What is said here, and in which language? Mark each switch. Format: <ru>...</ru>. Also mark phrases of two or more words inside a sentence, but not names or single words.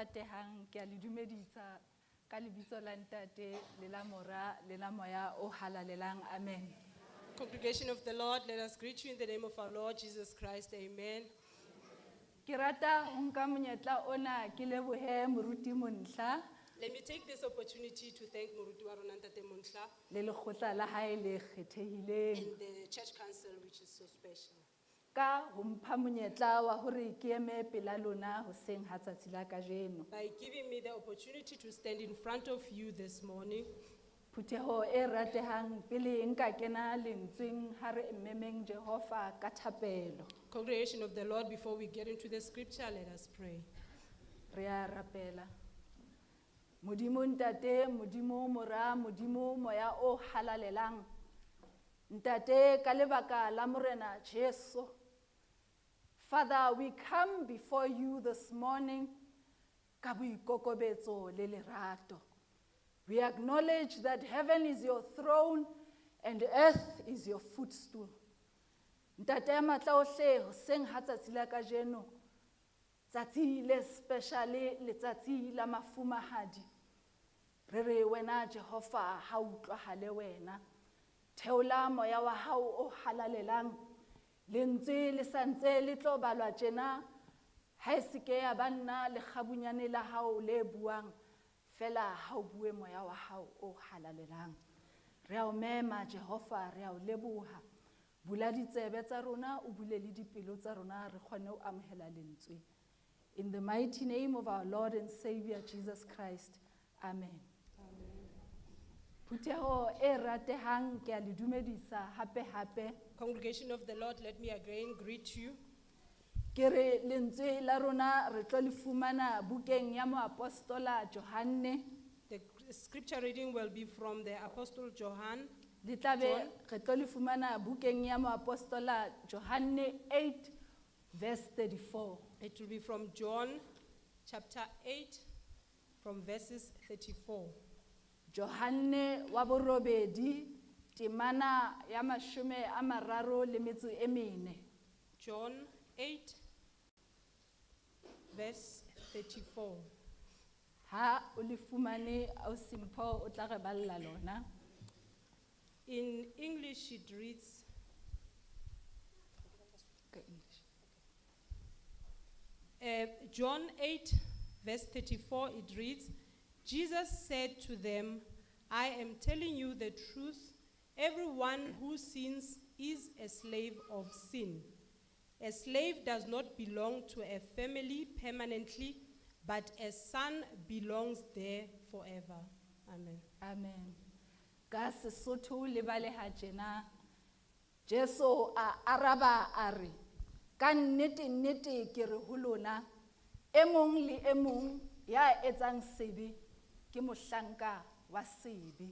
<st>ratehang ke a le dumedisa ka lebitso la ntate le la mora le la moya o halalelang. Amen.</st> <en>Congregation of the Lord, let us greet you in the name of our Lord Jesus Christ. Amen.</en> <st>Ke rata ho nka monyetla ona ke lebohe moruti Monhla</st> <en>Let me take this opportunity to thank</en> <st>Moruti wa rona</st> <en>Ntate Monhla</en> <st>le lekgotla la hae le kgethehileng</st> <en>and the church council, which is so special,</en> <st>ka ho mpha monyetla wa hore ke eme pela lona hoseng ha tsatsi la kajeno.</st> <en>by giving me the opportunity to stand in front of you this morning.</en> <st>Phutheho e ratehang pele nka kena lentsweng ha re mmemeng Jehova ka thapelo.</st> <en>Congregation of the Lord, before we get into the scripture, let us pray.</en> <st>Re a rapela. Modimo ntate, modimo mora, modimo moya o halalelang. Ntate ka lebaka la morena Jesu.</st> <en>Father, we come before you this morning</en> <st>ka boikokobetso le lerato.</st> <en>We acknowledge that heaven is your throne and earth is your footstool.</en> <st>Ntate matla ohle hoseng ha tsatsi la kajeno. Tsatsi le speciale le tsatsi la mafumahadi. Re re wena Jehova ha utlwahale wena. Theola moya wa hao o halalelang. Lentswe le santse le tlo balwa tjena. Ha e se ke ya banna le kgabunyane la hao le buang. Fela ha o bue moya wa hao o halalelang. Re a o mema Jehova, re a o leboha. Bula ditsebe tsa rona, o bule le dipelo tsa rona, re kgone ho amohela lentswe.</st> <en>In the mighty name of our Lord and Savior Jesus Christ. Amen.</en> <st>Phutheho e ratehang ke a le dumedisa hape.</st> <en>Congregation of the Lord, let me again greet you.</en> <st>Ke re lentswe la rona re tlo le fumana bukeng ya moapostola Johanne.</st> <en>The scripture reading will be from the Apostle John.</en> <st>Di tlabe re tlo le fumana bukeng ya moapostola Johanne 8 verse 34.</st> <en>It will be from John chapter 8 from verses 34.</en> <st>Johanne wa borobedi temana ya mashome a mararo le metso e mene.</st> <en>John 8 verse 34.</en> <st>Ha o le fumane au simpho o tla re balla lona.</st> <en>In English it reads, John 8 verse 34, it reads, Jesus said to them, I am telling you the truth. Everyone who sins is a slave of sin. A slave does not belong to a family permanently, but a son belongs there forever. Amen. Amen.</en> <st>Ka Sesotho le baleha tjena, Jesu a araba a re, ka nnete ke re ho lona, e mong le e mong ya etsang sebe ke mohlanka wa sebe.</st>